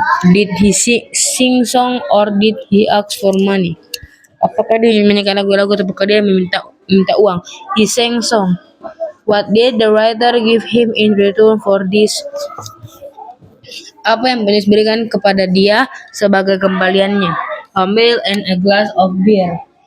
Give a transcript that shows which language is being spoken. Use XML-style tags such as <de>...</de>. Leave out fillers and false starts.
<en>Did he sing song or did he ask for money?</en> <id>Apakah dia menyanyikan lagu-lagu atau apakah dia minta uang?</id> <en>He sang song. What did the writer give him in return for this?</en> <id>Apa yang penulis berikan kepada dia sebagai kembaliannya?</id> <en>A meal and a glass of beer.</en>